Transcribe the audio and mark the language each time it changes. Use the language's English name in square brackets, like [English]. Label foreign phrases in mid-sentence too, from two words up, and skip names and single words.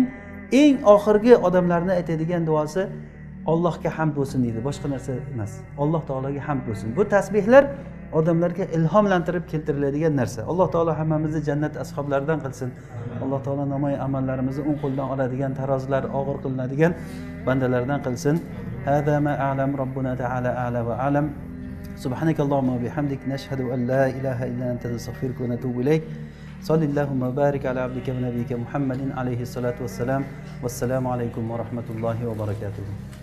[Uzbek] Eng oxirgi odamlarning aytadigan duosi Allohga hamd bo'lsin deydi, boshqa narsa emas. Alloh taologa hamd bo'lsin. Bu tasbihlar odamlarga ilhomlantirib keltiriladigan narsa. Alloh taolo hammamizni jannat ashablaridan qilsin. Alloh taolo namoy amallarimizni o'ng qo'ldan oladigan, tarozilar og'ir qilinadigan bandalardan qilsin. [Arabic] هذا ما أعلم ربنا تعالى أعلى وأعلم. سبحانك اللهم وبحمدك نشهد أن لا إله إلا أنت نستغفرك ونتوب إليك. صلى الله وبارك على عبدك ونبيك محمد عليه الصلاة والسلام. والسلام عليكم ورحمة الله وبركاته.